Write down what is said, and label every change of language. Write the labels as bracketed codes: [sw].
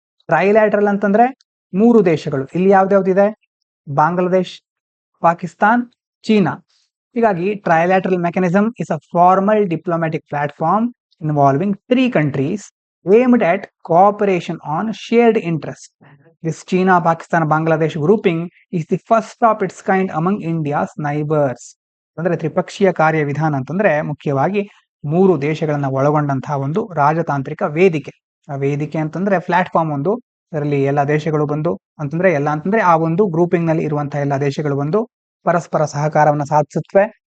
[kn] Trilateral ಅಂತಂದ್ರೆ 3 ದೇಶಗಳು. ಇಲ್ಲಿ ಯಾವ್ದ್ಯಾವ್ದಿದೆ, ಬಾಂಗ್ಲಾದೇಶ್, ಪಾಕಿಸ್ತಾನ್, ಚೀನಾ. [en] ಹೀಗಾಗಿ trilateral mechanism is a formal diplomatic platform involving 3 countries aimed at cooperation on shared interests. This China, Pakistan, Bangladesh grouping is the first of its kind among India's neighbors. [kn] ಅಂದ್ರೆ ತ್ರಿಪಕ್ಷೀಯ ಕಾರ್ಯವಿಧಾನ ಅಂತಂದ್ರೆ ಮುಖ್ಯವಾಗಿ 3 ದೇಶಗಳನ್ನ ಒಳಗೊಂಡಂತಹ ಒಂದು ರಾಜತಾಂತ್ರಿಕ ವೇದಿಕೆ. ಆ ವೇದಿಕೆ ಅಂತಂದ್ರೆ ಪ್ಲಾಟ್ಫಾರ್ಮ್ ಒಂದು, ಅದರಲ್ಲಿ ಎಲ್ಲ ದೇಶಗಳು ಬಂದು, ಅಂತಂದ್ರೆ ಆ ಒಂದು ಗ್ರೂಪಿಂಗ್ ನಲ್ಲಿ ಇರುವಂತಹ ಎಲ್ಲ ದೇಶಗಳು ಬಂದು ಪರಸ್ಪರ ಸಹಕಾರವನ್ನು ಸಾಧಿಸುತ್ತವೆ.